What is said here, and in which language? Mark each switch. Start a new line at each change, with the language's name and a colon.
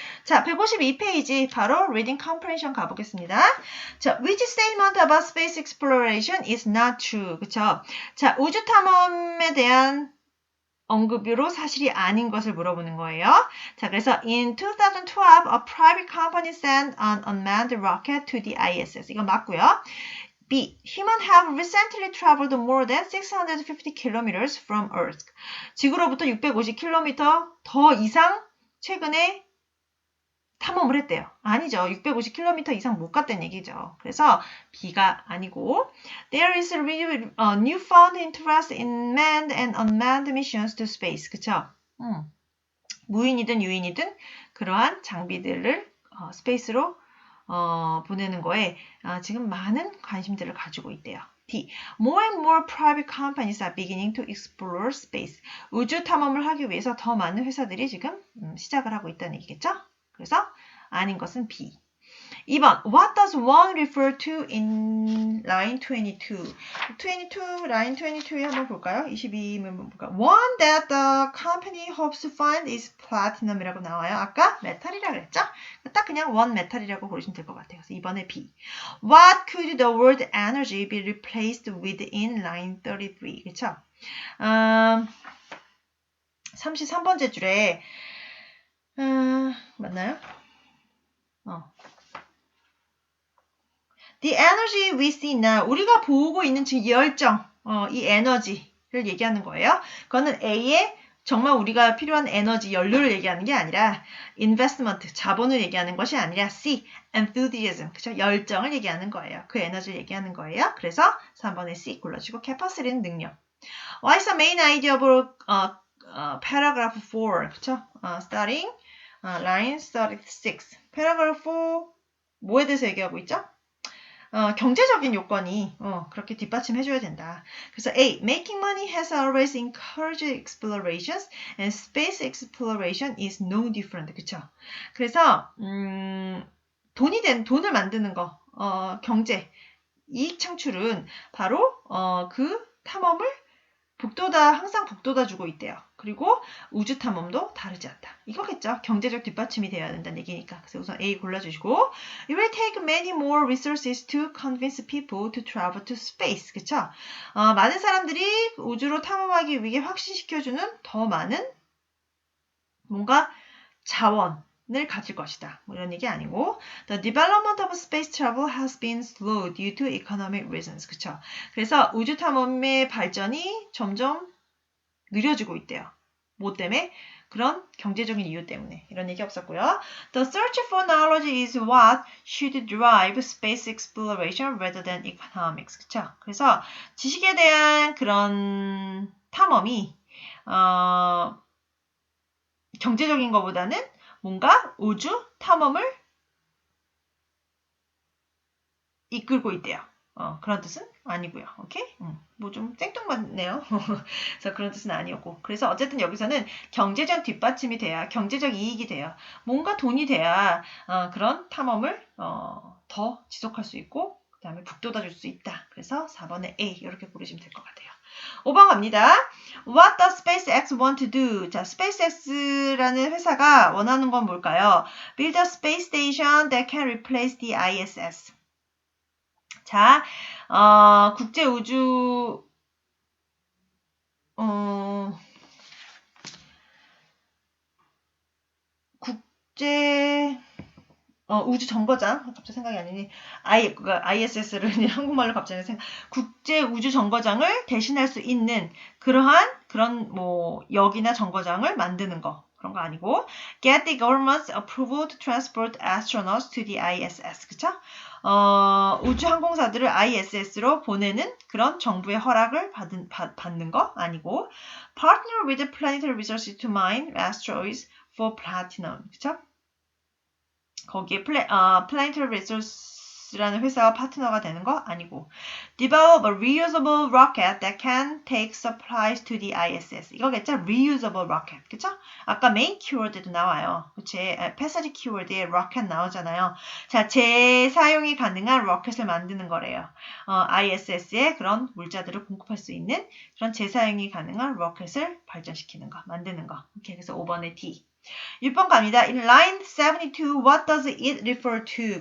Korean: 자, 152페이지 바로
English: reading comprehension
Korean: 가보겠습니다.
English: 자, which statement about space exploration is not true?
Korean: 그쵸? 자, 우주 탐험에 대한 언급으로 사실이 아닌 것을 물어보는 거예요. 자, 그래서
English: in 2012, a private company sent an unmanned rocket to the ISS.
Korean: 이거 맞고요.
English: B. Humans have recently traveled more than 650 kilometers from Earth.
Korean: 지구로부터 650km 더 이상 최근에 탐험을 했대요. 아니죠. 650km 이상 못 갔다는 얘기죠. 그래서 B가 아니고
English: There is a newfound interest in manned and unmanned missions to space.
Korean: 그쵸? 무인이든 유인이든 그러한 장비들을 스페이스로 보내는 거에 지금 많은 관심들을 가지고 있대요.
English: D. More and more private companies are beginning to explore space.
Korean: 우주 탐험을 하기 위해서 더 많은 회사들이 지금 시작을 하고 있다는 얘기겠죠? 그래서 아닌 것은 B. 2번.
English: What does one refer to in line 22?
Korean: 22, line 22에 한번 볼까요? 22면 한번 볼까요?
English: One that the company hopes to find is platinum
Korean: 이라고 나와요. 아까 메탈이라고 그랬죠? 딱 그냥 one 메탈이라고 보시면 될 것 같아요. 그래서 2번에 B.
English: What could the word energy be replaced with in line 33?
Korean: 그쵸? 33번째 줄에 맞나요?
English: The energy we see now.
Korean: 우리가 보고 있는 지금 이 열정, 이 에너지를 얘기하는 거예요. 그거는 A의 정말 우리가 필요한 에너지, 연료를 얘기하는 게 아니라 investment, 자본을 얘기하는 것이 아니라 C, enthusiasm, 그쵸? 열정을 얘기하는 거예요. 그 에너지를 얘기하는 거예요. 그래서 3번에 C 골라주고 capacity는 능력.
English: What is the main idea of paragraph 4?
Korean: 그쵸?
English: Starting line 36.
Korean: paragraph 4 뭐에 대해서 얘기하고 있죠? 경제적인 요건이 그렇게 뒷받침해줘야 된다. 그래서 A.
English: Making money has always encouraged explorations and space exploration is no different.
Korean: 그쵸? 그래서 돈을 만드는 거, 경제, 이익 창출은 바로 그 탐험을 항상 북돋아 주고 있대요. 그리고 우주 탐험도 다르지 않다. 이거겠죠. 경제적 뒷받침이 돼야 된다는 얘기니까. 그래서 우선 A 골라주시고
English: It will take many more resources to convince people to travel to space.
Korean: 그쵸? 많은 사람들이 우주로 탐험하기 위해 확신시켜주는 더 많은 뭔가 자원을 가질 것이다. 뭐 이런 얘기 아니고
English: The development of space travel has been slow due to economic reasons.
Korean: 그쵸? 그래서 우주 탐험의 발전이 점점 느려지고 있대요. 뭐 때문에? 그런 경제적인 이유 때문에. 이런 얘기 없었고요.
English: The search for knowledge is what should drive space exploration rather than economics.
Korean: 그쵸? 그래서 지식에 대한 그런 탐험이 경제적인 것보다는 뭔가 우주 탐험을 이끌고 있대요. 그런 뜻은 아니고요. 오케이? 뭐 좀 생뚱맞네요. 그래서 그런 뜻은 아니었고. 그래서 어쨌든 여기서는 경제적 뒷받침이 돼야 경제적 이익이 돼야 뭔가 돈이 돼야 그런 탐험을 더 지속할 수 있고 그 다음에 북돋아 줄 수 있다. 그래서 4번에 A 이렇게 고르시면 될 것 같아요. 5번 갑니다.
English: What does SpaceX want to do?
Korean: 자, SpaceX라는 회사가 원하는 건 뭘까요?
English: Build a space station that can replace the ISS.
Korean: 자, 국제우주 국제 우주 정거장 갑자기 생각이 안 나니 ISS를 한국말로 갑자기 국제 우주 정거장을 대신할 수 있는 그런 뭐 역이나 정거장을 만드는 거 그런 거 아니고
English: get the government's approval to transport astronauts to the ISS
Korean: 그쵸? 우주 항공사들을 ISS로 보내는 그런 정부의 허락을 받는 거 아니고
English: partner with the planetary research to mine asteroids for platinum
Korean: 그쵸? 거기에 Planetary Resources라는 회사와 파트너가 되는 거 아니고
English: Develop a reusable rocket that can take supplies to the ISS
Korean: 이거겠죠?
English: Reusable rocket
Korean: 그쵸? 아까 main keyword에도 나와요 그치? passage keyword에 rocket 나오잖아요 자, 재사용이 가능한 로켓을 만드는 거래요 ISS에 그런 물자들을 공급할 수 있는 그런 재사용이 가능한 로켓을 발전시키는 거 만드는 거 오케이, 그래서 5번의 D 6번 갑니다.
English: In line 72, what does it refer to?